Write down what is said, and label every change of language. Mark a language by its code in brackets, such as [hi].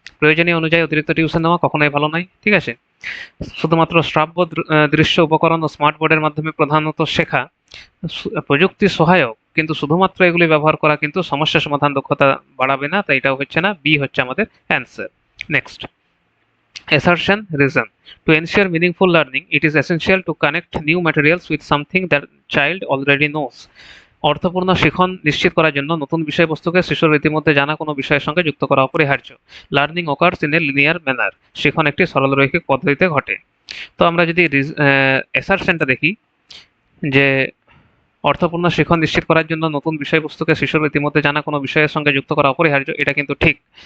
[bn] প্রয়োজনীয় অনুযায়ী অতিরিক্ত টিউশন নেওয়া কখনোই ভালো নয়, ঠিক আছে। শুধুমাত্র শ্রাব্য দৃশ্য উপকরণ ও স্মার্ট বোর্ডের মাধ্যমে প্রধানত শেখা, প্রযুক্তি সহায়ক, কিন্তু শুধুমাত্র এগুলি ব্যবহার করা কিন্তু সমস্যা সমাধান দক্ষতা বাড়াবে না, তাই এটাও হচ্ছে না, বি হচ্ছে আমাদের answer. [en] Next, assertion reason. To ensure meaningful learning, it is essential to connect new materials with something that child already knows. [bn] অর্থপূর্ণ শিখন নিশ্চিত করার জন্য নতুন বিষয়বস্তুকে শিশুর ইতিমধ্যে জানা কোনো বিষয়ের সঙ্গে যুক্ত করা অপরিহার্য। [en] Learning occurs in a linear manner. [bn] শিখন একটি সরলরৈখিক পদ্ধতিতে ঘটে। তো আমরা যদি অ্যাসারশনটা দেখি, যে অর্থপূর্ণ শিখন নিশ্চিত করার জন্য নতুন বিষয়বস্তুকে শিশুর ইতিমধ্যে জানা কোনো বিষয়ের সঙ্গে যুক্ত করা অপরিহার্য, এটা কিন্তু ঠিক।